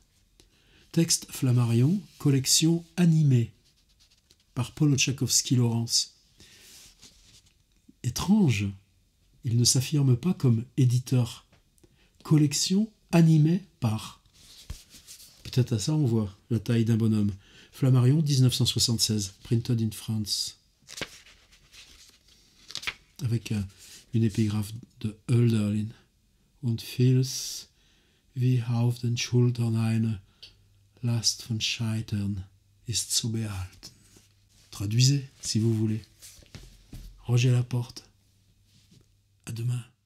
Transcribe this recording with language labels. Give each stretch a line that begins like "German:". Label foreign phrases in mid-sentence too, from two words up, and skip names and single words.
French: Texte Flammarion, collection animée par Paul Oczakowski-Lawrence. Étrange, il ne s'affirme pas comme éditeur. Collection animée par. Peut-être à ça on voit la taille d'un bonhomme. Flammarion, 1976,
English: printed in France.
French: Avec une épigraphe de Hölderlin.
German: Und vieles wie auf den Schultern eine Last von Scheitern ist zu behalten.
French: Traduisez, si vous voulez. Roger Laporte. À demain.